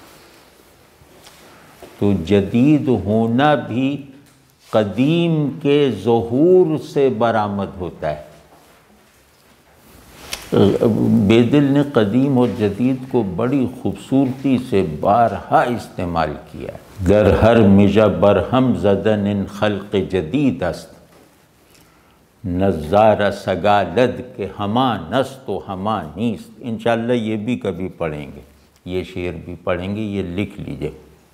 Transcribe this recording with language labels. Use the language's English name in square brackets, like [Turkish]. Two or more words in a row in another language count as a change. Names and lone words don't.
[Urdu] تو جدید ہونا بھی قدیم کے ظہور سے برآمد ہوتا ہے۔ بیدل نے قدیم اور جدید کو بڑی خوبصورتی سے بارہا استعمال کیا ہے۔ [Persian] گر ہر مژہ برہم زدن ان خلق جدید است، نظارہ سگالد کے ہما نست و ہما نیست۔ [Urdu] انشاءاللہ یہ بھی کبھی پڑھیں گے، یہ شعر بھی پڑھیں گے، یہ لکھ لیجئے۔